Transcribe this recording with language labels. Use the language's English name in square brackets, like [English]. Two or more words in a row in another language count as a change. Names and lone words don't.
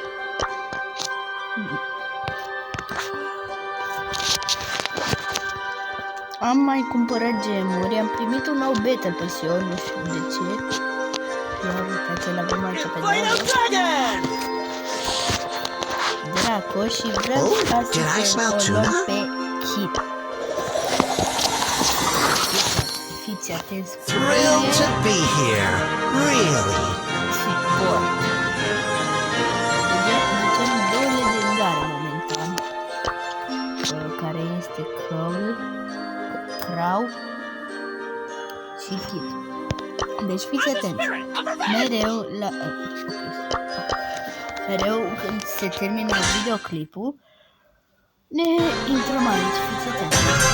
[Romanian] Am mai cumpărat gemuri, am primit un nou Battle Pass, eu nu știu de ce. Ia uitați, l-avem aici pe Draco și vreau să o luăm pe Kit. Fiți atenți cu [English] Thrilled to be here, really. [Romanian] Suport. Ducem două legendare momentan, care este Crow și Kit. Deci fiți atenți. Mereu când se termină videoclipul, ne intrăm aici, fiți atenți.